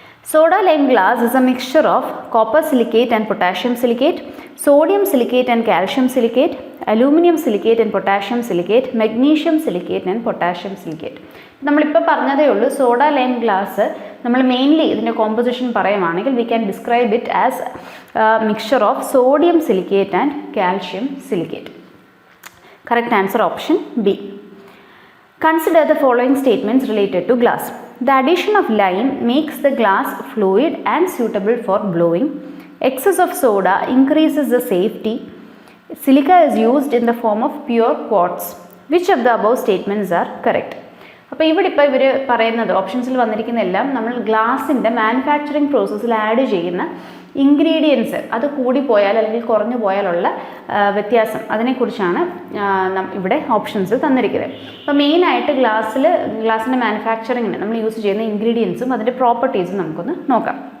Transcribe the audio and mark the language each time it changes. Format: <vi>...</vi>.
<en>Soda lime glass is a mixture of copper silicate and potassium silicate, sodium silicate and calcium silicate, aluminum silicate and potassium silicate, magnesium silicate and potassium silicate.</en> <ml>നമ്മളിപ്പോൾ പറഞ്ഞതേ ഉള്ളൂ.</ml> <en>soda lime glass</en> <ml>നമ്മൾ mainly ഇതിൻ്റെ composition പറയുവാണെങ്കിൽ</ml> <en>We can describe it as mixture of sodium silicate and calcium silicate. Correct answer option B. Consider the following statements related to glass. The addition of lime makes the glass fluid and suitable for blowing. Excess of soda increases the safety. Silica is used in the form of pure quartz. Which of the above statements are correct?</en> <ml>അപ്പോൾ ഇവർ പറയുന്നത് ഓപ്ഷൻസിൽ വന്നിരിക്കുന്ന എല്ലാം നമ്മൾ ഗ്ലാസിൻ്റെ manufacturing പ്രോസസ്സിൽ add ചെയ്യുന്ന ingredients അത് കൂടിപ്പോയാൽ അല്ലെങ്കിൽ കുറഞ്ഞു പോയാലുള്ള വ്യത്യാസം, അതിനെക്കുറിച്ചാണ് ഇവിടെ ഓപ്ഷൻസിൽ തന്നിരിക്കുന്നത്. അപ്പോൾ മെയിനായിട്ട് ഗ്ലാസിൻ്റെ മാനുഫാക്ചറിങ്ങിന് നമ്മൾ യൂസ് ചെയ്യുന്ന ഇൻഗ്രീഡിയൻസും അതിൻ്റെ പ്രോപ്പർട്ടീസും നമുക്കൊന്ന് നോക്കാം.</ml>